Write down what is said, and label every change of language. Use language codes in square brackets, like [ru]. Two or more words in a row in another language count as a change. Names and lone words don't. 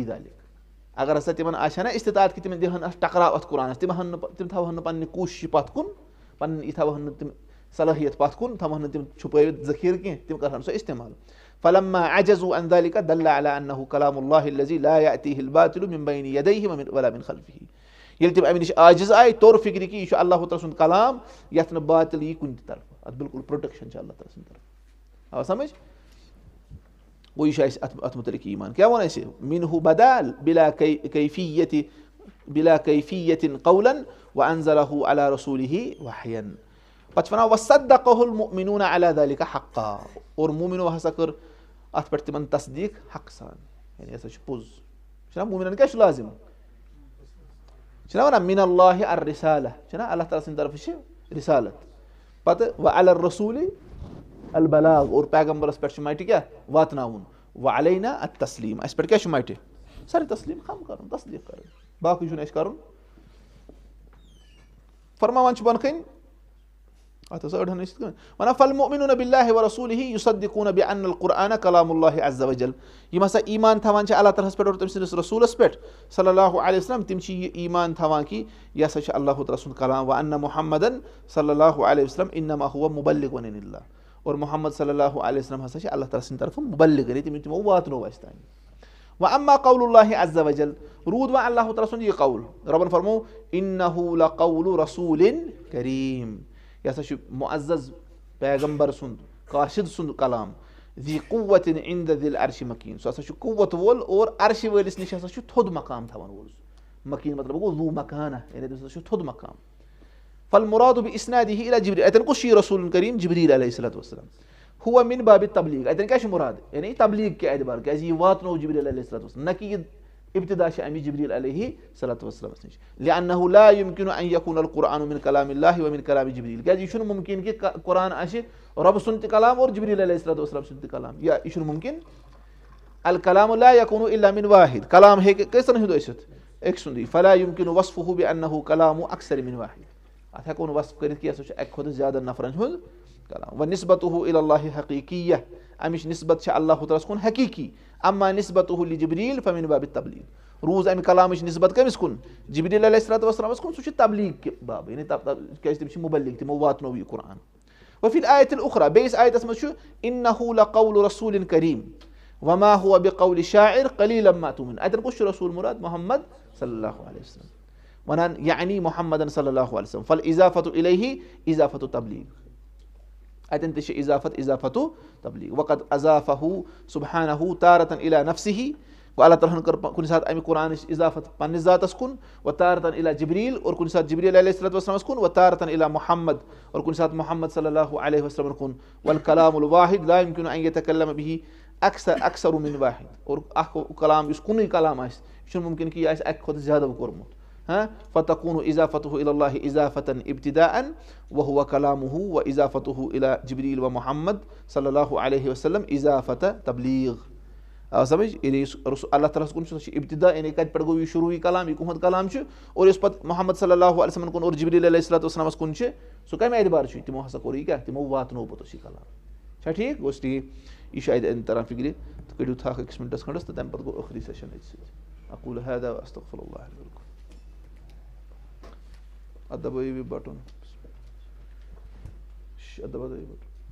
[ar] ذلك [ks] اگر ہسا تِمن آسہِ ہا نا استطاعت کہِ تِمن دِہن اَتھ ٹکراو اَتھ قرآنس تِم تھاوہن نہٕ پننہِ کوٗشِش پتھ کُن پنٕنۍ یہِ تھاوہن نہٕ تِم صلٲحیت پتھ کُن تھاوہن نہٕ تِم چھُپٲوِتھ ذخیرٕ کینٛہہ تِم کرہن سۄ استعمال [ar] فلما عجزوا عن ذلك دل على أنه كلام الله الذي لا يأتيه الباطل من بين يديه ولا من خلفه [ks] ییٚلہِ تِم اَمہِ نِش عاجز آیہِ توٚر فِکرِ کہِ یہِ چھُ اللہ تعالیٰ سُنٛد کلام یتھ نہٕ باطل یی کُنہِ تہِ طرفہٕ اتھ بِلکُل پروٹیکشن چھِ اللہ تعالیٰ سٕنٛدِ طرفہٕ آو سمجھ گوٚو یہِ چھُ اَسہِ اتھ مُتعلق ایٖمان کیٛاہ ووٚن اَسہِ منه بدال [ar] بلا كيفية قولا وأنزله على رسوله وحيا [ks] پتہٕ چھِ ونان [ar] وصدقه المؤمنون على ذلك حقا [ks] اور مومِنو ہسا کٔر اتھ پٮ۪ٹھ تِمن تصدیٖق حق سان یعنی ہسا چھُ پوٚز چھُنہ مومِنن کیٛاہ چھُ لازِم چھِنہ ونان [ar] من اللہ الرسالہ [ks] چھُنہ اللہ تعالیٰ سٕنٛدِ طرفہٕ چھِ رسالت پتہٕ [ar] وعلى الرسول البلاغ [ks] اور پیغمبرس پٮ۪ٹھ چھُ مٹہِ کیٛاہ واتناوُن [ar] وعلينا التسلیٖم [ks] اسہِ پٮ۪ٹھ کیٛاہ چھُ مٹہِ سارے تسلیٖم خم کرُن تصدیٖق کرٕنۍ باقٕے چھُنہٕ اَسہِ کرُن فرماوان چھُ بۄنہٕ کَنۍ اتھ ٲس أڑہن ٲسۍ یِتھ کٔنۍ ونان [ar] فالمؤمنون بالله ورسوله يصدقون بأن القرآن كلام الله عز وجل [ks] یِم ہسا ایٖمان تھاوان چھِ اللہ تعالیٰ ہس پٮ۪ٹھ اور تٔمۍ سٕنٛدِس رسوٗلس پٮ۪ٹھ صلی اللہ علیہ وسلم تِم چھِ یہِ ایٖمان تھاوان کہِ یہِ ہسا چھُ اللہ تعالیٰ سُنٛد کلام [ar] وأن محمدن صلی اللہ علیہ وسلم انما هو مبلغ عن الله [ks] اور محمد صلی اللہ علیہ وسلم ہسا چھِ اللہ تعالیٰ سٕنٛدِ طرفہٕ مبلغ یعنی تِمو واتنوو اَسہِ تانۍ [ar] وأما قول الله عز وجل [ks] روٗد وۄنۍ اللہ تعالیٰ سُنٛد یہِ قول رۄبن فرموو إنه [ar] لقول رسول كريم [ks] یہِ ہسا چھُ معزز پیغمبر سُنٛد قاصد سُنٛد کلام [ar] ذی قوت عند ذی العرش مکیٖن [ks] سُہ ہسا چھُ قوت وول اور عرشہِ وٲلِس نِش ہسا چھُ تھوٚد مقام تھاوان وول سُہ مکیٖن مطلب گوٚو ذوٗ مکانہ یعنی تٔمِس ہسا چھُ تھوٚد مقام [ar] فالمراد بإسناده إلى جبريل [ks] اتٮ۪ن کُس چھُ یہِ رسول کریم جبریٖل علیہ الصلوۃ والسلام [ar] هو من باب التبلیٖغ [ks] اتٮ۪ن کیٛاہ چھُ مُراد یعنی تبلیٖغ کہِ اعتبار کیٛازِ یہِ واتنوو جبریٖل علیہ الصلوۃ والسلام نہ کہِ یہِ ابتدا چھِ اَمہِ جبریٖل علیہ الصلوۃ والسلامس نِش [ar] لأنه لا يمكن أن يكون القرآن من كلام الله ومن كلام جبريل [ks] کیٛازِ یہِ چھُنہٕ مُمکِن کہِ قرآن آسہِ رۄبہٕ سُنٛد تہِ کلام اور جبریٖل علیہ الصلوۃ والسلام سُنٛد تہِ کلام یا یہِ چھُنہٕ مُمکِن [ar] الکلام لا يكون إلا من واحد [ks] کلام ہیٚکہِ کٔژن ہُنٛد ٲسِتھ أکۍ سُنٛدُے [ar] فلا يمكن وصفه بأنه كلام أكثر من واحد [ks] اتھ ہٮ۪کو نہٕ وصف کٔرِتھ کہِ ہسا چھُ اکہِ کھۄتہٕ زیادٕ نفرن ہُنٛد کلام [ar] ونسبته إلى الله حقیٖقیہ [ks] امِچ نسبت چھِ اللہ تعالیٰ ہس کُن حقیٖقی [ar] اما نسبته لجبریٖل فمن باب التبلیٖغ [ks] روٗز امہِ کلامٕچ نسبت کٔمِس کُن جبریٖل علیہ الصلوۃ والسلامس کُن سُہ چھُ تبلیٖغ کہِ باب یعنی کیٛازِ تِم چھِ مُبلِغ تِمو واتنوو یہِ قرآن [ar] وفی الآیت الأخرى [ks] بیٚیِس آیتس منٛز چھُ [ar] إنه لقول رسول كريم وما هو بقول شاعر قليلا ما تؤمنون [ks] اتٮ۪ن کُس چھُ رسول مُراد محمد صلی اللہ علیہ وسلم ونان یعنی محمدن صلی اللہ علیہ وسلم [ar] فالإضافة إليه إضافة تبلیٖغ [ks] اتٮ۪ن تہِ چھِ اضافت تبلیٖغ [ar] وقد اضافه سبحانه تارة إلى نفسه [ks] گوٚو اللہ تعالیٰ ہن کٔر کُنہِ ساتہٕ اَمہِ قرآنٕچ اضافت پننِس ذاتس کُن [ar] و تارة إلى جبریٖل [ks] اور کُنہِ ساتہٕ جبریٖل علیہ الصلوۃ والسلامس کُن [ar] و تارة إلى محمد [ks] اور کُنہِ ساتہٕ محمد صلی اللہ علیہ وسلم کُن [ar] والکلام الواحد لا يمكن أن يتكلم به أكثر من واحد [ks] اور اکھ کلام یُس کُنُے کلام آسہِ یہِ چھُنہٕ مُمکِن کہِ یہِ آسہِ اکہِ کھۄتہٕ زیادٕ کوٚرمُت [ar] فتكون إضافته إلى الله إضافة ابتداء وهو كلامه وإضافته إلى جبريل ومحمد صلى الله عليه وسلم إضافة تبلیٖغ [ks] آو سمجھ یعنی اللہ تعالیٰ ہس کُن چھُ سُہ چھُ ابتدا یعنی کتہِ پٮ۪ٹھ گوٚو یہِ شروٗعی کلام یہِ کُہُنٛد کلام چھُ اور یُس پتہٕ محمد صلی اللہ علیہ وسلم کُن اور جبریٖل علیہ الصلوۃ والسلامس کُن چھُ سُہ کمہِ اعتبار چھُ تِمو ہسا کوٚر یہِ کیٛاہ تِمو واتنوو پوٚتُس یہِ کلام چھا ٹھیٖک گوٚژھ ٹھیٖک یہِ چھُ اتہِ تران فِکرِ تہٕ کٔڑِو تھکھ أکِس مِنٹس کھنٛڈس تہٕ تمہِ پتہٕ گوٚو ٲخری سیشن أتھۍ سۭتۍ [ar] اقول هذا واستغفر الله لي ولكم [ks] اتھ دبٲیِو یہِ بٹُن اتھ دبٲیِو بٹُن